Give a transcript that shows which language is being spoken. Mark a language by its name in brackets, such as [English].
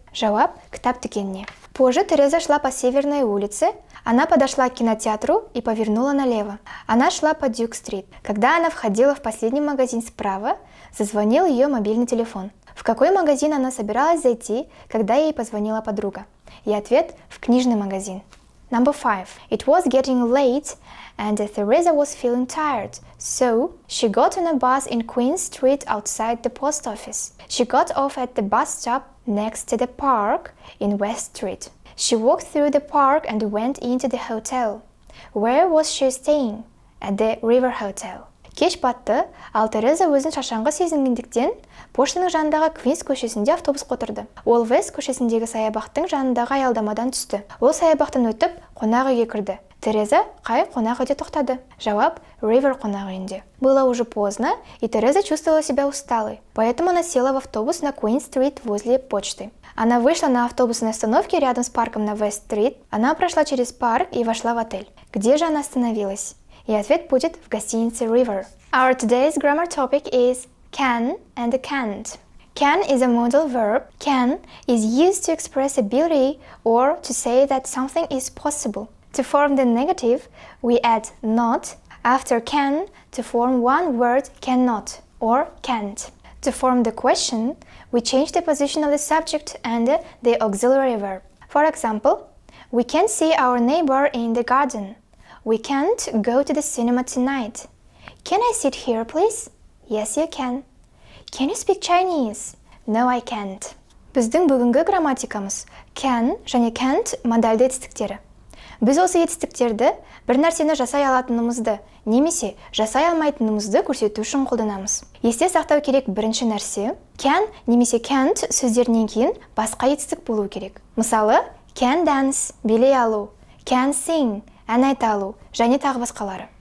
[Kazakh] Жауап: кітап дүкеніне. [Russian] Позже Тереза шла по Северной улице. Она подошла к кинотеатру и повернула налево. Она шла по Дюк-стрит. Когда она входила в последний магазин справа, зазвонил ее мобильный телефон. В какой магазин она собиралась зайти, когда ей позвонила подруга? И ответ: в книжный магазин. [English] Number 5. It was getting late and Teresa was feeling tired, so she got on a bus in Queen Street outside the post office. She got off at the bus stop next to the park in West Street. She walked through the park and went into the hotel. Where was she staying? At the River Hotel. [Kazakh] Кеш батты, ал Тереза өзін шаршаңғы сезінгендіктен поштаның жанындағы Квинс көшесінде автобус отырды. Ол Вест көшесіндегі саябақтың жанындағы аялдамадан түсті. Ол саябақтан өтіп, қонақ үйге кірді. Тереза қай қонақ үйде тоқтады? Жауап: River қонақ үйінде. [Russian] Было уже поздно, и Тереза чувствовала себя усталой, поэтому она села в автобус на Куин-стрит возле почты. Она вышла на автобусной остановке рядом с парком на Вест-стрит. Она прошла через парк и вошла в отель. Где же она остановилась? И ответ будет: в гостинице River. [English] Our today's grammar topic is can and can't. Can is a modal verb. Can is used to express ability or to say that something is possible. To form the negative, we add not after can to form one word cannot or can't. To form the question, we change the position of the subject and the auxiliary verb. For example, we can see our neighbor in the garden. We can't go to the cinema tonight. Can I sit here, please? Yes, you can. Can you speak Chinese? No, I can't. [Kazakh] Біздің бүгінгі грамматикамыз can және can't модальды етістіктері. Біз осы етістіктерді бір нәрсені жасай алатынымызды немесе жасай алмайтынымызды көрсету үшін қолданамыз. Есте сақтау керек бірінші нәрсе, can немесе can't сөздерінен кейін басқа етістік болу керек. Мысалы, [English] can dance [Kazakh] билей алу, [English] can sing [Kazakh] ән айта алу және тағы басқалары.